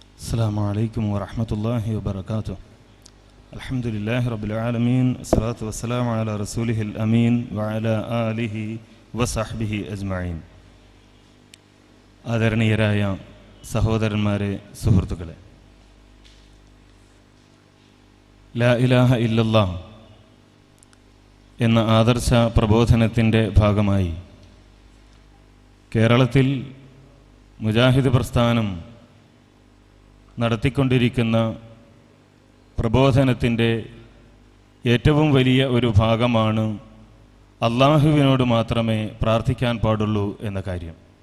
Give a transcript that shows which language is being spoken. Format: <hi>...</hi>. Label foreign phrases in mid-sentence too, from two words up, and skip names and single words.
<ar>السلام عليكم ورحمة الله وبركاته. الحمد لله رب العالمين، الصلاة والسلام على رسوله الأمين وعلى آله وصحبه أجمعين.</ar> <ml>ആദരണീയരായ സഹോദരന്മാരെ, സുഹൃത്തുക്കളെ,</ml> <ar>لا إله إلا الله</ar> <ml>എന്ന ആദർശ പ്രബോധനത്തിൻ്റെ ഭാഗമായി കേരളത്തിൽ മുജാഹിദ് പ്രസ്ഥാനം നടത്തിക്കൊണ്ടിരിക്കുന്ന പ്രബോധനത്തിൻ്റെ ഏറ്റവും വലിയ ഒരു ഭാഗമാണ് അള്ളാഹുവിനോട് മാത്രമേ പ്രാർത്ഥിക്കാൻ പാടുള്ളൂ എന്ന കാര്യം.</ml>